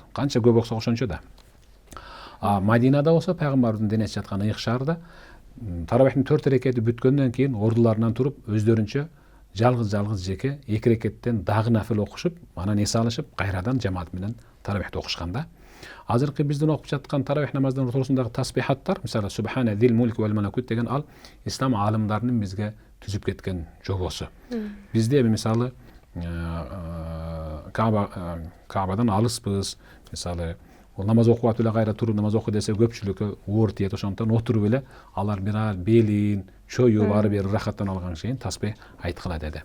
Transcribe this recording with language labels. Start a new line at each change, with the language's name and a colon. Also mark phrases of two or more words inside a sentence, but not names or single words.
Kyrgyz: Канча көп окусак ошончо да. Мадинада болсо пайгамбардын денеси жаткан ыйык шаарда таравихтин 4 рекети бүткөндөн кийин ордуларынан туруп, өздөрүнчө жалгыз жеке 2 рекеттен дагы нафил окушуп, анан эс алышып, кайрадан жамаат менен таравихти окушкан да. Азыркы биздин окуп жаткан таравих намазынын ортосундагы тасбихаттар, мисалы
Arabic: سبحان ذي الملك والملكوت
Kyrgyz: деген ал ислам алымдарынын бизге түзүп кеткен жобосу. Бизде мисалы Кабадан алыспыз, мисалы намаз окуп атып эле кайра туруп намаз окуу десе көпчүлүккө оор тиет, ошондуктан отуруп эле алар бир белин чоюп ары бери рахаттанып алган чейин таспай айткыла деди.